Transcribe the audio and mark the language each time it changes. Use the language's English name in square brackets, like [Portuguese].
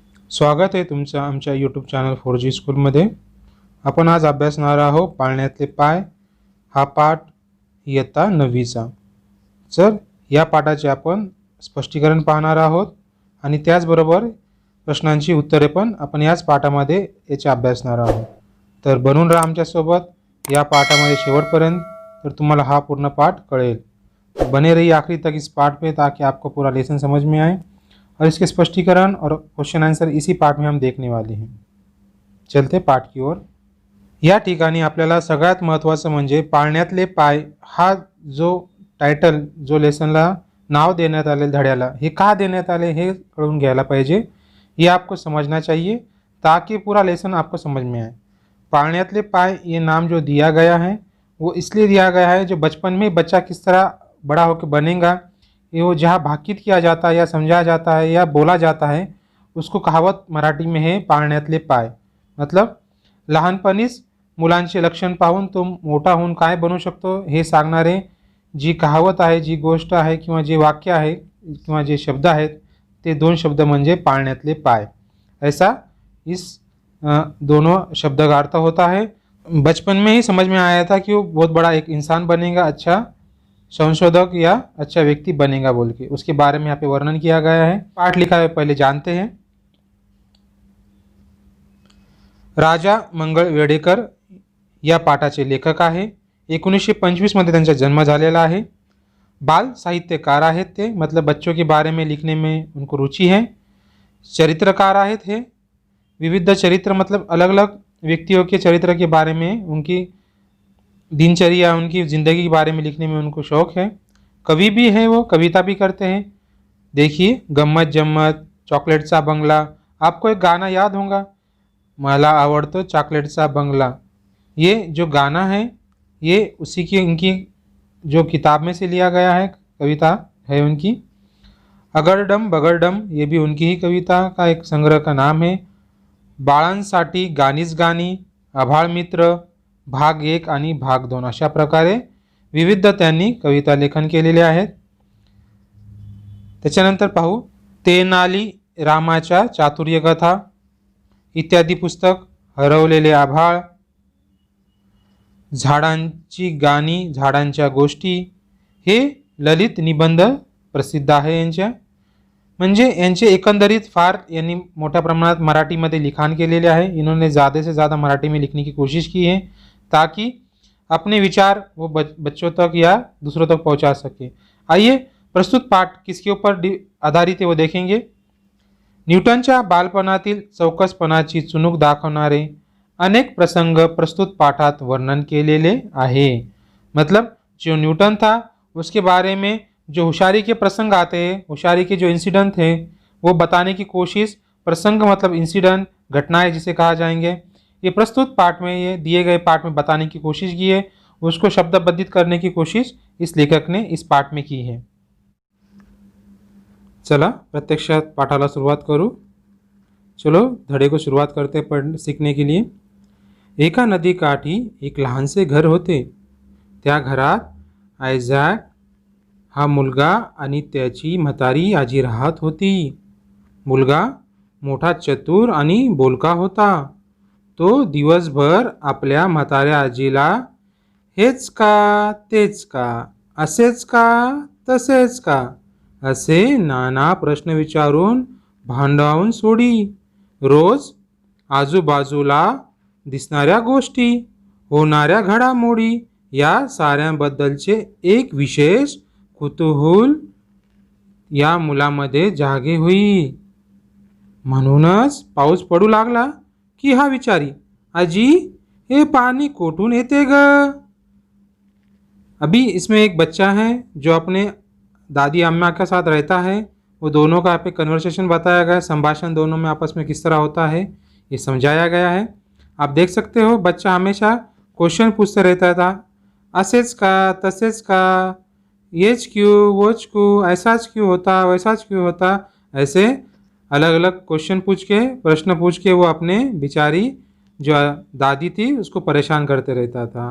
[Marathi] स्वागत आहे तुमचं आमच्या यूट्यूब चॅनल 4G स्कूलमध्ये। आपण आज अभ्यासणार आहोत पाळण्यातले पाय हा पाठ इयत्ता 9वीचा। तर या पाठाचे आपण स्पष्टीकरण पाहणार आहोत आणि त्याचबरोबर प्रश्नांची उत्तरे पण आपण याच पाठामध्ये याचा अभ्यासणार आहोत। तर बनून राहा आमच्या सोबत या पाठामध्ये शेवटपर्यंत, तर तुम्हाला हा पूर्ण पाठ कळेल। [Hindi] तो बने रहिए आखिरी तक इस पाठ पे ताकि आपको पूरा लेसन समझ में आए और इसके स्पष्टीकरण और क्वेश्चन आंसर इसी पाठ में हम देखने वाले हैं। चलते पाठ की ओर। [Marathi] या ठिकाणी आपल्याला सगळ्यात महत्त्वाचं म्हणजे पाळण्यातले पाय हा जो टायटल, जो लेसनला नाव देण्यात आले धड्याला, हे का देण्यात आले हे कळून घ्यायला पाहिजे। [Hindi] ये आपको समझना चाहिए ताकि पूरा लेसन आपको समझ में आए। पाळण्यातले पाय ये नाम जो दिया गया है वो इसलिए दिया गया है जो बचपन में बच्चा किस तरह बड़ा होकर बनेगा, ये वो जहाँ भाकित किया जाता है या समझाया जाता है या बोला जाता है, उसको कहावत मराठी में है पाळण्यातले पाय। [Marathi] मतलब लहानपणीच मुलांचे लक्षण पाहून तो मोठा होऊन काय बनू शकतो हे सांगणारे जी कहावत आहे, जी गोष्ट आहे किंवा जे वाक्य आहे किंवा जे शब्द आहेत, ते दोन शब्द म्हणजे पाळण्यातले पाय। [Hindi] ऐसा इस दोनों शब्द का अर्थ होता है। बचपन में ही समझ में आया था कि वो बहुत बड़ा एक इंसान बनेगा, अच्छा संशोधक या अच्छा व्यक्ति बनेगा बोल के, उसके बारे में यहाँ पे वर्णन किया गया है। पाठ लिखा है पहले जानते हैं। [Marathi] राजा मंगळ वेडेकर या पाठाचे लेखक आहे। 1925 मध्ये त्यांचा जन्म झालेला आहे। बाल साहित्यकार आहेत ते, [Hindi] मतलब बच्चों के बारे में लिखने में उनको रुचि है। [Marathi] चरित्रकार आहेत हे। [Hindi] विविध चरित्र मतलब अलग अलग व्यक्तियों के चरित्र के बारे में, उनकी दिनचर्या, उनकी ज़िंदगी के बारे में लिखने में उनको शौक़ है। कवि भी है, वो कविता भी करते हैं। देखिए गम्मत जम्मत, चॉकलेटचा बंगला, आपको एक गाना याद होगा, [Marathi] मला आवडतो चॉकलेटचा बंगला। [Hindi] ये जो गाना है ये उसी की इनकी जो किताब में से लिया गया है, कविता है उनकी। अगरडम बगरडम ये भी उनकी ही कविता का एक संग्रह का नाम है। [Marathi] बाळांसाठी गाणीच गाणी, आभाळ मित्र, भाग 1 आणि भाग 2 अशा प्रकारे विविध त्यांनी कविता लेखन केलेले आहेत। त्याच्यानंतर पाहू तेनाली रामाच्या चातुर्य कथा इत्यादी पुस्तक, हरवलेले आभाळ, झाडांची गाणी, झाडांच्या गोष्टी, हे ललित निबंध प्रसिद्ध आहे यांच्या। म्हणजे यांचे एकंदरीत फार यांनी मोठ्या प्रमाणात मराठीमध्ये लिखाण केलेले आहे। [Hindi] इन्होंने ज़्यादा से ज़्यादा मराठी में लिखने की कोशिश की है ताकि अपने विचार वो बच्चों तक या दूसरों तक पहुंचा सके। आइए प्रस्तुत पाठ किसके ऊपर आधारित है वो देखेंगे। [Marathi] न्यूटनच्या बालपणातील चौकसपणाची चुणूक दाखवणारे अनेक प्रसंग प्रस्तुत पाठात वर्णन केलेले आहे। [Hindi] मतलब जो न्यूटन था उसके बारे में जो होशियारी के प्रसंग आते हैं, होशियारी के जो इंसिडेंट थे वो बताने की कोशिश, प्रसंग मतलब इंसिडेंट, घटनाएं जिसे कहा जाएंगे, ये प्रस्तुत पाठ में, ये दिए गए पाठ में बताने की कोशिश की है। उसको शब्दबद्धित करने की कोशिश इस लेखक ने इस पाठ में की है। [Marathi] चला प्रत्यक्षात पाठाला सुरुवात करूँ। [Hindi] चलो धड़े को शुरुआत करते पढ़ सीखने के लिए। [Marathi] एका नदी काठी एक लहानसे घर होते। त्या घरात आयझॅक हा मुलगा आणि त्याची म्हातारी आजी राहत होती। मुलगा मोठा चतुर आणि बोलका होता। तो दिवसभर आपल्या म्हाताऱ्या आजीला हेच का तेच का, असेच का तसेच का असे नाना प्रश्न विचारून भांडावून सोडी। रोज आजूबाजूला दिसणाऱ्या गोष्टी, होणाऱ्या घडामोडी या साऱ्यांबद्दलचे एक विशेष कुतूहल या मुलामध्ये जागे होई। म्हणूनच पाऊस पडू लागला की हा विचारी, आजी हे पानी कोठून येते ग। [Hindi] अभी इसमें एक बच्चा है जो अपने दादी अम्मा के साथ रहता है। वो दोनों का यहाँ पे कन्वर्सेशन बताया गया है, संभाषण दोनों में आपस में किस तरह होता है ये समझाया गया है। आप देख सकते हो बच्चा हमेशा क्वेश्चन पूछते रहता था, [Marathi] असेच का तसेच का, [Hindi] येच क्यों वोच क्यों, ऐसाच क्यों होता वैसाच क्यों होता, ऐसे अलग अलग क्वेश्चन पूछ के, प्रश्न पूछ के वो अपने बेचारी जो दादी थी उसको परेशान करते रहता था।